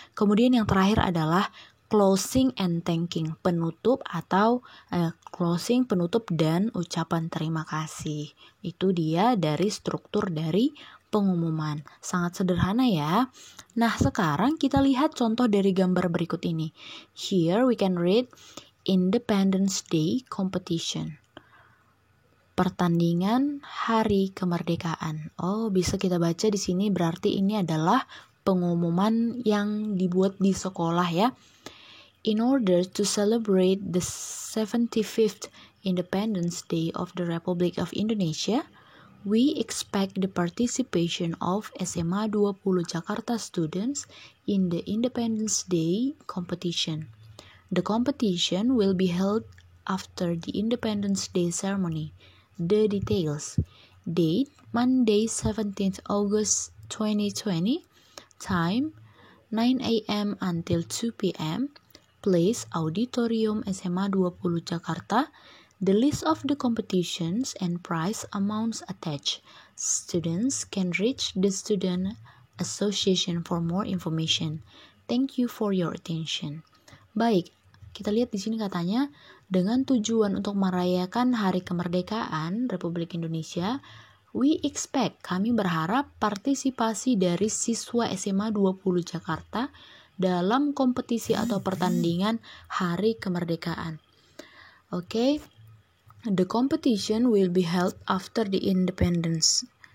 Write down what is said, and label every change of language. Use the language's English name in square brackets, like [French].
[Indonesian] Kemudian yang terakhir adalah closing and thanking, penutup atau closing, penutup dan ucapan terima kasih. Itu dia dari struktur dari pengumuman. Sangat sederhana ya. Nah, sekarang kita lihat contoh dari gambar berikut ini. [English] Here we can read Independence Day competition. Pertandingan Hari Kemerdekaan. Oh, bisa kita baca di sini berarti ini adalah pengumuman yang dibuat di sekolah ya. In order to celebrate the 75th Independence Day of the Republic of Indonesia, we expect the participation of SMA 20 Jakarta students in the Independence Day competition. The competition will be held after the Independence Day ceremony. The details. Date, Monday 17th August 2020. Time, 9 a.m. until 2 p.m. Place, Auditorium SMA 20 Jakarta. The list of the competitions and prize amounts attached. Students can reach the Student Association for more information. Thank you for your attention. [Indonesian] Baik, kita lihat di sini katanya dengan tujuan untuk merayakan Hari Kemerdekaan Republik Indonesia, [English] we expect, [Indonesian] kami berharap partisipasi dari siswa SMA 20 Jakarta dalam kompetisi atau pertandingan Hari Kemerdekaan. [English] Okay. The competition will be held after the independence.